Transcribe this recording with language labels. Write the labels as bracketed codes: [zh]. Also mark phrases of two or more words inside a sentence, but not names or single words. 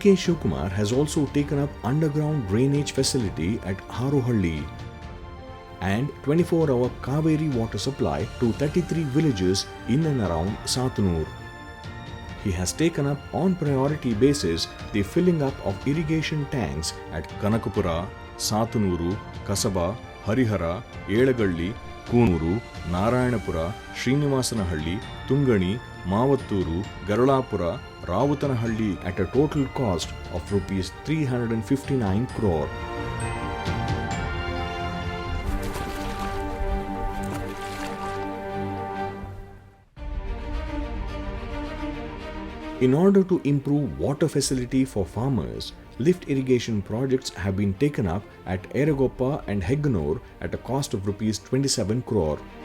[en] Shivkumar has also taken up underground drainage facility at Harohalli and 24-hour Kaveri water supply to 33 villages in and around Satanur. He has taken up on priority basis the filling up of irrigation tanks at Kanakapura, Satanuru, Kasaba, Harihara, Elagalli, Koonuru, Narayanapura, Srinivasanahalli, Tungani, Mavatturu, Garulapura, Ravutanahalli at a total cost of rupees 359 crore. In order to improve water facility for farmers, lift irrigation projects have been taken up at Eragoppa and Hegganur at a cost of rupees 27 crore.